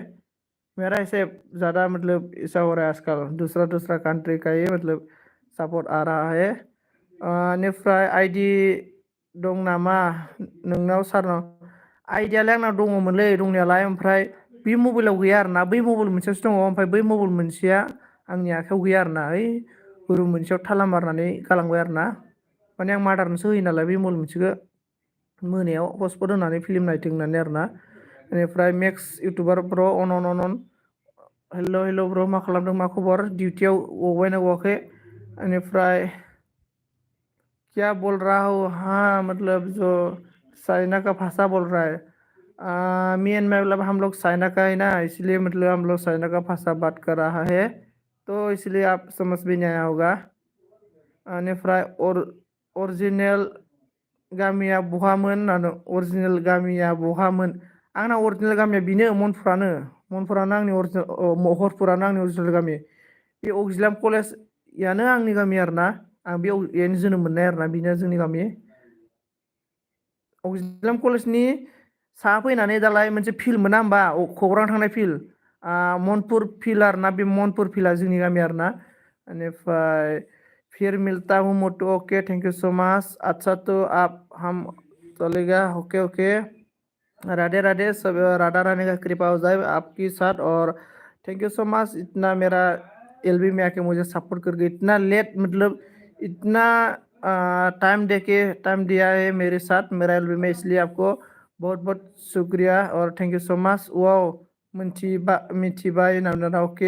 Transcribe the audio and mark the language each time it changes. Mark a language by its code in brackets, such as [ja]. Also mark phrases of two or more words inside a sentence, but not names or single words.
[hi] मेरा ऐसे ज़्यादा मतलब ऐसा हो रहा है आजकल, दूसरा दूसरा कंट्री का ये मतलब सपोर्ट आ रहा है। [brx] निफ्राय आइडि दं नामा नोंनाव सारनाव? आइडियालाय आंनाव दङमोनलै दंनायालाय, ओमफ्राय बे मबाइलाव गैया आरोना, बै मबाइल मोनसेयावसो दङ, ओमफ्राय बै मबाइल मोनसेया आंनि आखायाव गैया आरोना, ओइ रुम मोनसेयाव थाला मारनानै गालांबाय आरोना। माने आं मादारनोसो होयो नालाय बे मबाइल मोनसेखौ, मोनायाव हटस्पट होनानै फिल्म नायथों होननानै आरोना। बेनिफ्राय मेक्स इउटुबार ब्र अन हेल' ब्र मा खालामदों, मा खबर, डिउटियाव गबायना गवाखै? [hi] बेनिफ्राय क्या बोल रहा हो, हाँ मतलब जो चाइना का भाषा बोल रहा है, [en] me and [hi] मैं मतलब हम लोग चाइना का है ना, इसलिए मतलब हम लोग चाइना का भाषा बात कर रहा है, तो इसलिए आप समझ भी नहीं आया होगा। [brx] बेनिफ्राय ओरिजिनल गामिया बहामोन होननानै, अरिजिनेल गामिया बहामोन? आंना अरिजिनेल गामिया बेनो मनफुरानो आंनि हरपुरानो आंनि अरिजिनेल गामि। बे अक्जिलाम कलेजयानो आंनि गामि आरोना, आं बेयावनो जोनोम मोननाय आरोना, बेनो जोंनि गामि। अक्जिलाम कलेजनि साहा फैनानै दालाय मोनसे फिल्ड मोना होमबा, खौरां थांनाय फिल्ड, मनपुर फिल्ड आरोना, बे मनपुर फिल्डआ जोंनि गामि आरोना। [hi] बेनिफ्राय फिर मिलता हूँ मोटू, [en] okay thank you so much. [hi] अच्छा तो आप हम चलेगा, [en] okay okay. [hi] राधे राधे, सब राधा रानी का कृपा हो जाए आपके साथ, और [en] thank you so much [hi] इतना मेरा एलबी में आके मुझे सपोर्ट करके, इतना लेट मतलब इतना टाइम टाइम दिया है मेरे साथ मेरा एलबी में, इसलिए आपको बहुत बहुत शुक्रिया और [en] thank you so much. [brx] वाव मिथिबाय नाम ओके।